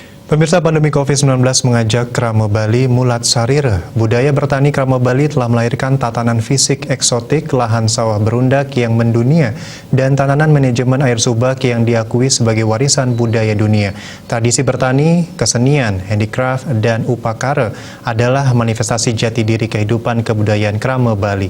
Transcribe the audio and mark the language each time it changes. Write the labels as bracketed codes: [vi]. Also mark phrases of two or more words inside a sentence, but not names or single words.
[id] Pemirsa, pandemi COVID-19 mengajak Krama Bali [ban] mulat sarira. [id] Budaya bertani Krama Bali telah melahirkan tatanan fisik eksotik, lahan sawah berundak yang mendunia, dan tatanan manajemen air subak yang diakui sebagai warisan budaya dunia. Tradisi bertani, kesenian, handicraft, dan upakara adalah manifestasi jati diri kehidupan kebudayaan Krama Bali.